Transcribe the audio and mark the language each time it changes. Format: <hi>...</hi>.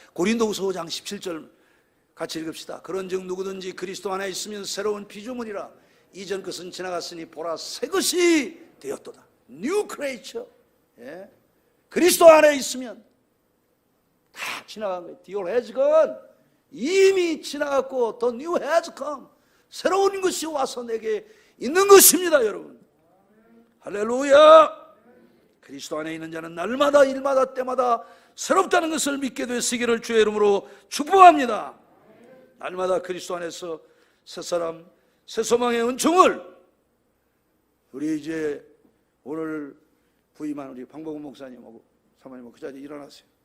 <ko>고린도후서 5장 17절 같이 읽읍시다. 그런즉 누구든지 그리스도 안에 있으면 새로운 피조물이라. 이전 것은 지나갔으니 보라 새 것이 되었도다.</ko> <en>New creature. 예?</en> <ko>그리스도 안에 있으면 다 지나간 거예요.</ko> <en>The old has gone.</en> <ko>이미 지나갔고</ko> <en>The new has come.</en> <ko>새로운 것이 와서 내게 있는 것입니다, 여러분. 할렐루야. 그리스도 안에 있는 자는 날마다 일마다 때마다 새롭다는 것을 믿게 되시기를 주의 이름으로 축복합니다. 날마다 그리스도 안에서 새 사람, 새 소망의 은총을, 우리 이제 오늘 부임한 우리 방복훈 목사님하고 사모님하고 그 자리에 일어나세요.</ko>